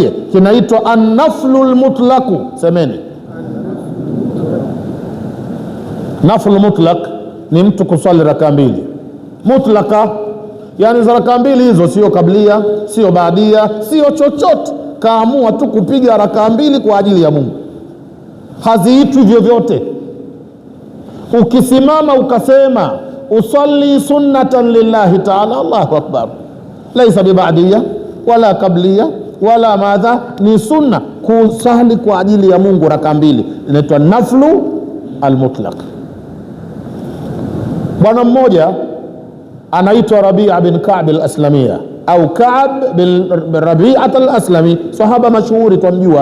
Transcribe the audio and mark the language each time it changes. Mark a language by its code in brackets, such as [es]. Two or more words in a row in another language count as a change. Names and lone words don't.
[sw] Kinaitwa [ar] النفل المطلق. [sw] Semeni [ar] نفل مطلق [sw] ni mtu kuswali raka mbili mutlaka, yani za raka mbili hizo, sio kablia, sio baadia, sio chochote, kaamua tu kupiga raka mbili kwa ajili ya Mungu, haziitwi vyovyote. Ukisimama ukasema [ar] أصلي سنة لله تعالى الله أكبر, ليس بعدية ولا قبلية ولا ماذا, [sw] ni sunna kusali kwa ajili ya Mungu raka mbili, inaitwa [ar] نفل المطلق. [sw] Bwana mmoja anaitwa Rabi'a bin Ka'b al-Aslamiyya au Ka'b bin Rabi'at al-Aslami, sahaba mashuhuri twamjua.